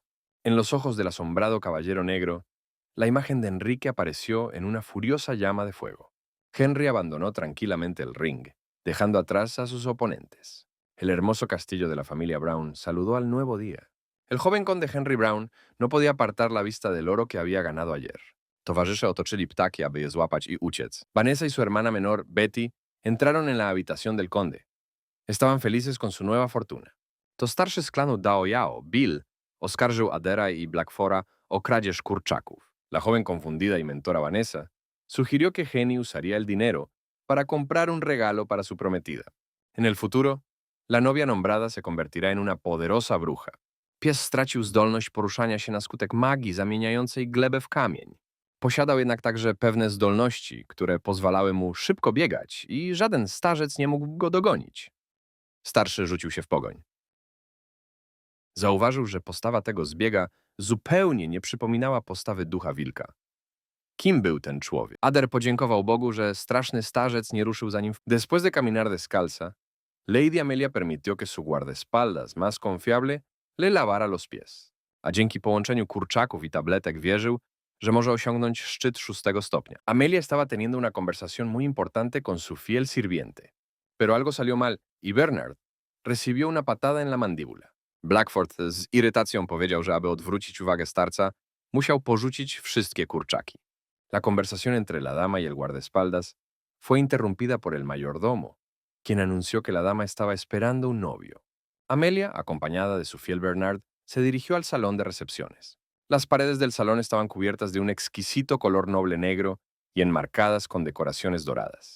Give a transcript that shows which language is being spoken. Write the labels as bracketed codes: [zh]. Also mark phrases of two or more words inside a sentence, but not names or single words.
[es] En los ojos del asombrado caballero negro, la imagen de Enrique apareció en una furiosa llama de fuego. Henry abandonó tranquilamente el ring, dejando atrás a sus oponentes. El hermoso castillo de la familia Brown saludó al nuevo día. El joven conde Henry Brown no podía apartar la vista del oro que había ganado ayer. [pl] Towarzysze otoczyli ptaki, aby je złapać i uciec. [es] Vanessa y su hermana menor, Betty, entraron en la habitación del conde. Estaban felices con su nueva fortuna. [pl] To starszy z klanu Dao Yao, Bill, oskarżył Adera y Blackfora o kradzież kurczaków. [es] La joven confundida y mentora Vanessa sugirió que Jenny usaría el dinero para comprar un regalo para su prometida. En el futuro, la novia nombrada se convertirá en una poderosa bruja. [pl] Pies stracił zdolność poruszania się na skutek magii zamieniającej glebę w kamień. Posiadał jednak także pewne zdolności, które pozwalały mu szybko biegać i żaden starzec nie mógł go dogonić. Starszy rzucił się w pogoń. Zauważył, że postawa tego zbiega zupełnie nie przypominała postawy ducha wilka. Kim był ten człowiek? Ader podziękował Bogu, że straszny starzec nie ruszył za nim. [es] Después de caminar descalza, Lady Amelia permitió que su guardaespaldas más confiable le lavara los pies. [pl] A dzięki połączeniu kurczaków i tabletek wierzył, że może osiągnąć szczyt 6. stopnia. [es] Amelia estaba teniendo una conversación muy importante con su fiel sirviente. Pero algo salió mal y Bernard recibió una patada en la mandíbula. [pl] Blackford z irytacją powiedział, że aby odwrócić uwagę starca, musiał porzucić wszystkie kurczaki. [es] La conversación entre la dama y el guardaespaldas fue interrumpida por el mayordomo, quien anunció que la dama estaba esperando un novio. Amelia, acompañada de su fiel Bernard, se dirigió al salón de recepciones. Las paredes del salón estaban cubiertas de un exquisito color noble negro y enmarcadas con decoraciones doradas.